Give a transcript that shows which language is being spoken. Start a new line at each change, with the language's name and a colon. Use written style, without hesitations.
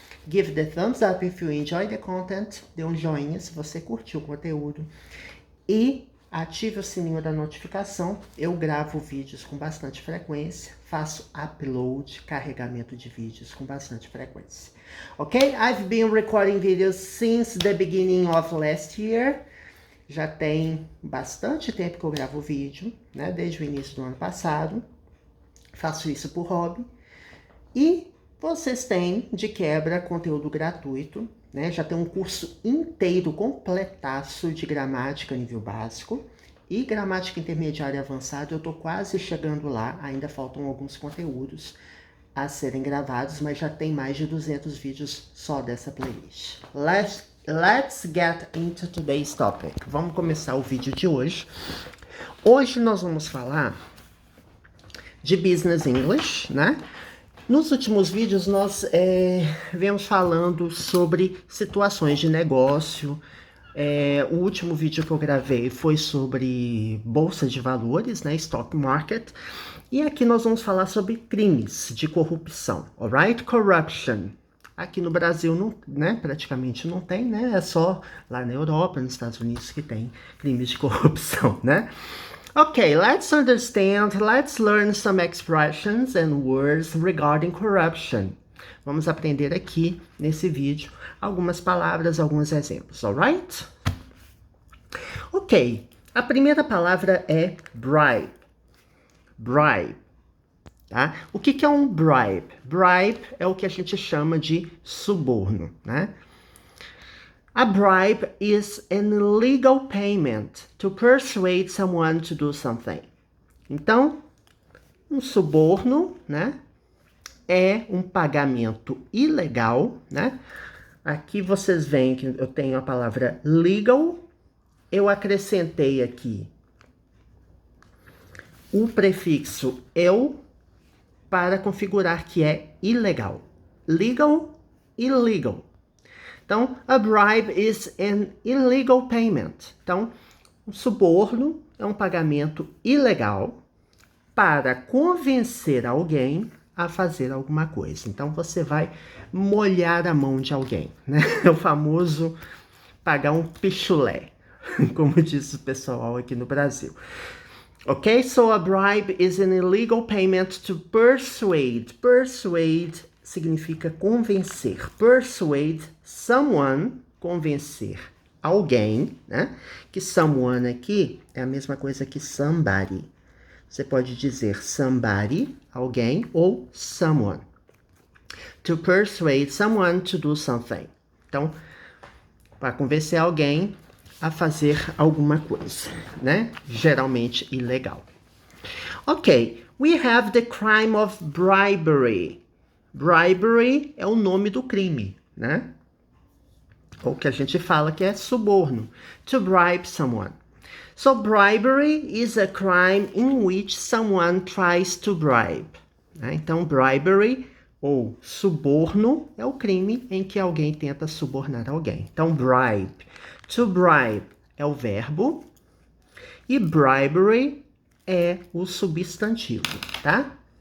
English: Give the thumbs up if you enjoy the content,
Portuguese: dê um joinha se você curtiu o conteúdo. E ative o sininho da notificação. Eu gravo vídeos com bastante frequência, faço upload, carregamento de vídeos com bastante frequência. Ok?
English: I've been recording videos since the beginning of last year.
Portuguese: Já tem bastante tempo que eu gravo vídeo, né? Desde o início do ano passado. Faço isso por hobby. E vocês têm, de quebra, conteúdo gratuito, né? Já tem um curso inteiro, completaço de gramática nível básico e gramática intermediária e avançada. Eu tô quase chegando lá, ainda faltam alguns conteúdos a serem gravados, mas já tem mais de 200 vídeos só dessa playlist.
English: Let's get into today's topic.
Portuguese: Vamos começar o vídeo de hoje. Hoje nós vamos falar de Business English, né? Nos últimos vídeos nós viemos falando sobre situações de negócio. O último vídeo que eu gravei foi sobre bolsa de valores, né, stock market. E aqui nós vamos falar sobre crimes de corrupção, alright? Corruption. Aqui no Brasil, não, né, praticamente não tem, né? É só lá na Europa, nos Estados Unidos que tem crimes de corrupção, né?
English: Okay, let's understand, let's learn some expressions and words regarding corruption.
Portuguese: Vamos aprender aqui, nesse vídeo, algumas palavras, alguns exemplos, alright? Ok, a primeira palavra é bribe. Bribe, tá? O que é um bribe? Bribe é o que a gente chama de suborno, né?
English: A bribe is an illegal payment to persuade someone to do something.
Portuguese: Então, um suborno, né, é um pagamento ilegal, né? Aqui vocês veem que eu tenho a palavra legal, eu acrescentei aqui o prefixo eu para configurar que é ilegal.
English: Legal, illegal. Então, a bribe is an illegal payment.
Portuguese: Então, um suborno é um pagamento ilegal para convencer alguém a fazer alguma coisa. Então, você vai molhar a mão de alguém, né? É o famoso pagar um pichulé, como diz o pessoal aqui no Brasil. Ok?
English: So, a bribe is an illegal payment to persuade.
Portuguese: Persuade significa convencer.
English: Persuade someone,
Portuguese: convencer alguém, né? Que someone aqui é a mesma coisa que somebody. Você pode dizer somebody, alguém, ou someone.
English: To persuade someone to do something.
Portuguese: Então, para convencer alguém a fazer alguma coisa, né? Geralmente ilegal.
English: Ok, we have the crime of bribery.
Portuguese: Bribery é o nome do crime, né? Ou que a gente fala que é suborno.
English: To bribe someone. So bribery is a crime in which someone tries to bribe. Né?
Portuguese: Então, bribery ou suborno é o crime em que alguém tenta subornar alguém. Então, bribe. To bribe é o verbo e bribery é o substantivo, tá?